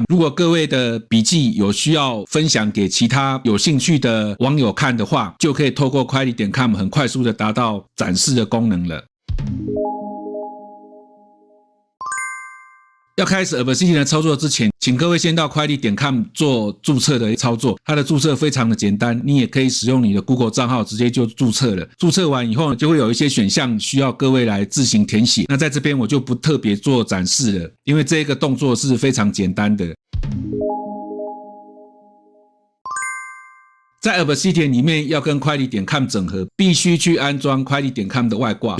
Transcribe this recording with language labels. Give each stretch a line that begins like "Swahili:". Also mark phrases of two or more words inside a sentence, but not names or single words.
Chinese: 如果各位的筆記有需要分享給其他有興趣的網友看的話，就可以透過 Quiley.com 很快速的達到展示的功能了。要開始 Obsidian 的操作之前，請各位先到 Quiley.com 做注冊的操作。它的注冊非常的簡單，你也可以使用你的 Google 賬號直接就注冊了。注冊完以後就会有一些選項需要各位來自行填寫。那在這邊我就不特別做展示了，因為這個動作是非常簡單的。在 Obsidian 裡面要跟 Quiley.com 整合，必須去安裝 Quiley.com 的外掛。